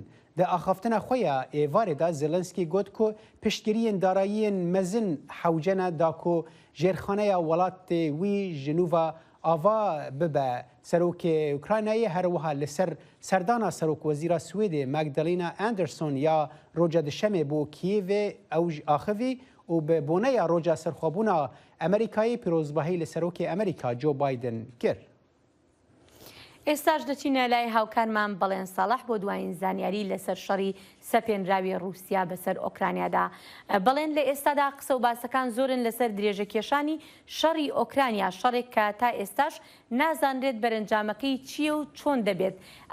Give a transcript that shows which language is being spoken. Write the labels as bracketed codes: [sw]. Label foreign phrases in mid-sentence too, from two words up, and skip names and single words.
[ku] Di axaftina xwe ya êvarê da Zelenskî got ku piştgiriyên darayiyên mezin hewcene da ku jêrxaneya welatê wî ji nû ve ava bibe. Serokê Ukraynayê her wiha li ser serdana Serokwezîra Swêdê Magdalena Anderson ya roca dişemê bû Kiyevê ew ji axivî û bi boneya roca serxwebûna Amerîkayê pîrozbahî li Serokê Amerîka Joe Biden kir. [ckb] ئێستاش دەچینە لای هاوکارمان بەڵێن ساڵح بۆ دوایین زانیاری لەسەر شەڕی سەپێنراوی رووسیا بەسەر ئۆکرانیادا. بەڵێن لە ئێستادا قسە و باسەکان زۆرن لەسەر درێژەکێشانی شەڕی ئۆکرانیا، شەڕێک کە تا ئێستاش نازانرێت بەرەنجامەکەی چییە و چۆن دەبێت.